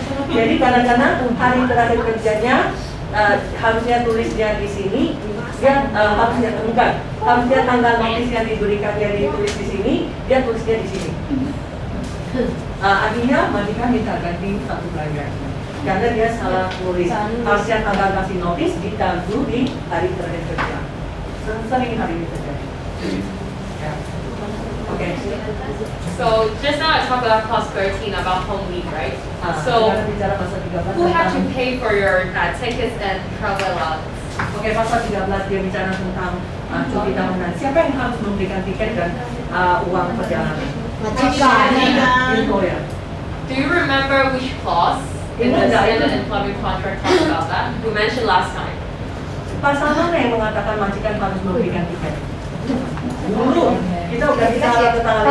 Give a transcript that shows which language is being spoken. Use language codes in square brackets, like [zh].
[id] Jadi kadang-kadang hari terakhir kerjanya harusnya tulisnya di sini, dia harusnya harusnya tanggal notis yang diberikan dia ditulis di sini, dia tulisnya di sini. Akhirnya majikan minta ganti satu pelajar karena dia salah tulis. Harusnya tanggal kasih notis ditaruh di hari terakhir kerja. Sering hari ini terjadi. [en] Okay. So just now I talked about clause 13 about home leave, right? So who had to pay for your tickets and travel allowance? [id] Oke, pasal 13 dia bicara tentang cuti tahunan. Siapa yang harus memberikan tiket dan uang perjalanan? [en] Employer. Do you remember which clause in the employment contract talks about that? Who mentioned last time. [id] Pasal mana yang mengatakan majikan harus memberikan tiket? Dulu kita udah bicara tentang hal